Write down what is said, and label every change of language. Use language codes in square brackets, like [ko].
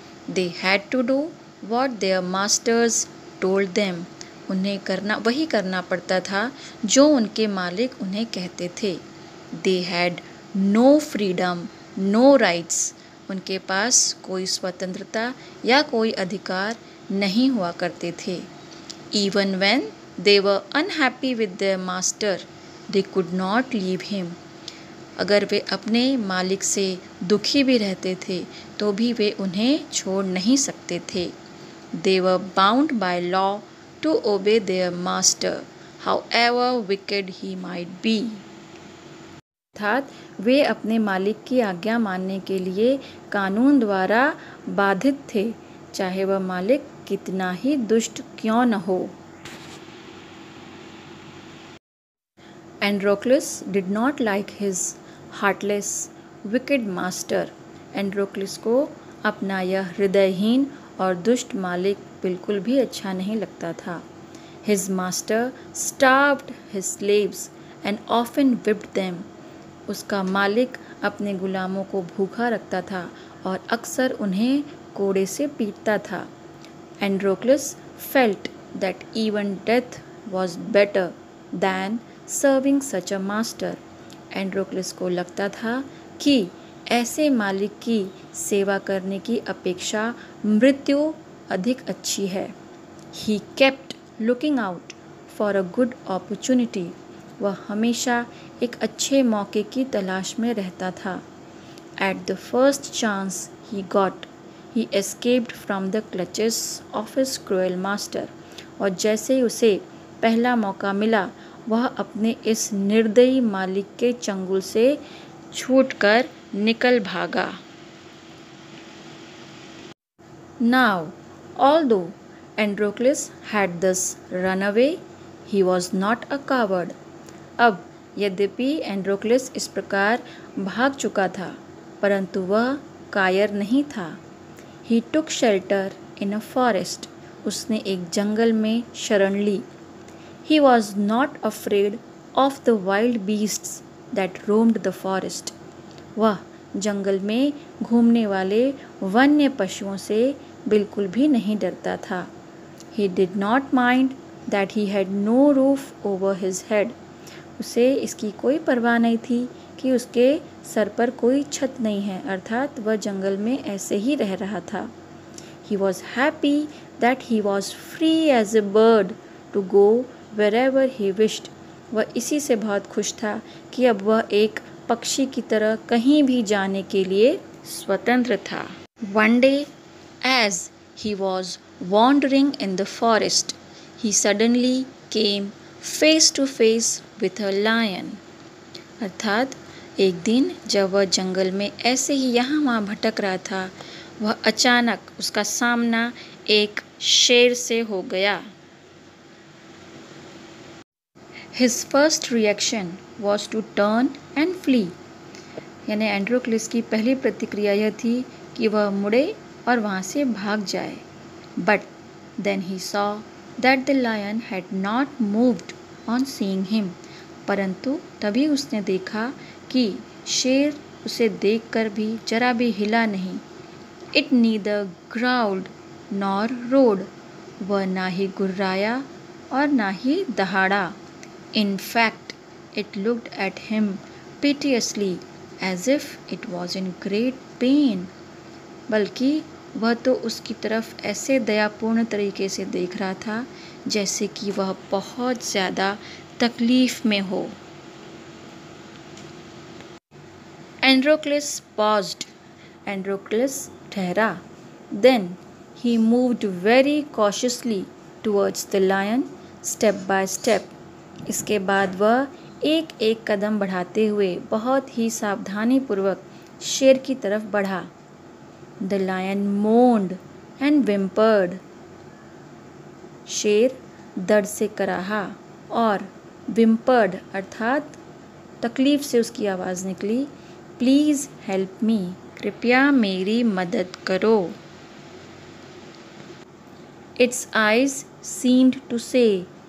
[en] They had to do what their masters told them. [hi] उन्हें वही करना पड़ता था जो उनके मालिक उन्हें कहते थे। [en] They had no freedom, no rights. [hi] उनके पास कोई स्वतंत्रता या कोई अधिकार नहीं हुआ करते थे। [en] Even when they were unhappy with their master, they could not leave him. [hi] अगर वे अपने मालिक से दुखी भी रहते थे तो भी वे उन्हें छोड़ नहीं सकते थे। [en] They were bound by law to obey their master, however wicked he might be. [hi] अर्थात वे अपने मालिक की आज्ञा मानने के लिए कानून द्वारा बाधित थे, चाहे वह मालिक कितना ही दुष्ट क्यों न हो। [en] Androcles did not like his heartless wicked master. [hi] Androcles को अपना यह हृदयहीन और दुष्ट मालिक बिल्कुल भी अच्छा नहीं लगता था। [en] His master starved his slaves and often whipped them. [hi] उसका मालिक अपने गुलामों को भूखा रखता था और अक्सर उन्हें कोड़े से पीटता था। [en] Androcles felt that even death was better than serving such a master. [hi] Androcles को लगता था कि ऐसे मालिक की सेवा करने की अपेक्षा मृत्यु अधिक अच्छी है। [en] He kept looking out for a good opportunity. [hi] वह हमेशा एक अच्छे मौके की तलाश में रहता था। [en] At the first chance he got, he escaped from the clutches of his cruel master. [hi] और जैसे ही उसे पहला मौका मिला वह अपने इस निर्दयी मालिक के चंगुल से छूटकर निकल भागा। [en] Now, although Androcles had thus run away, he was not a coward. [hi] अब यद्यपि एंड्रोक्लिस इस प्रकार भाग चुका था परंतु वह कायर नहीं था। [en] He took shelter in a forest. [hi] उसने एक जंगल में शरण ली। [en] He was not afraid of the wild beasts that roamed the forest. [hi] वह जंगल में घूमने वाले वन्य पशुओं से बिल्कुल भी नहीं डरता था। [en] He did not mind that he had no roof over his head. [hi] उसे इसकी कोई परवाह नहीं थी कि उसके सर पर कोई छत नहीं है, अर्थात वह जंगल में ऐसे ही रह रहा था। [en] He was happy that he was free as a bird to go wherever he wished. [hi] वह इसी से बहुत खुश था कि अब वह एक पक्षी की तरह कहीं भी जाने के लिए स्वतंत्र था। [en] One day, as he was wandering in the forest, he suddenly came face to face with a lion. [hi] अर्थात एक दिन जब वह जंगल में ऐसे ही यहाँ वहाँ भटक रहा था, वह अचानक उसका सामना एक शेर से हो गया। [en] His first reaction was to turn and flee. [hi] यानी एंड्रोक्लिस की पहली प्रतिक्रिया यह थी कि वह मुड़े और वहाँ से भाग जाए. [en] But then he saw that the lion had not moved on seeing him. [hi] परंतु तभी उसने देखा कि शेर उसे देखकर भी जरा भी हिला नहीं. [en] It neither growled nor roared. [hi] वह ना ही गुर्राया और ना ही दहाड़ा. [en] In fact, it looked at him piteously as if it was in great pain. [hi] बल्कि वह तो उसकी तरफ ऐसे दयापूर्ण तरीके से देख रहा था जैसे कि वह बहुत ज़्यादा तकलीफ में हो. [en] Androcles paused. [hi] Androcles ठहरा. [en] Then he moved very cautiously towards the lion, step by step. [hi] इसके बाद वह एक एक कदम बढ़ाते हुए बहुत ही सावधानीपूर्वक शेर की तरफ बढ़ा. [en] The lion moaned and whimpered. [hi] शेर दर्द से कराहा और whimpered अर्थात तकलीफ से उसकी आवाज़ निकली. [en] Please help me. [hi] कृपया मेरी मदद करो. [en] Its eyes seemed to say.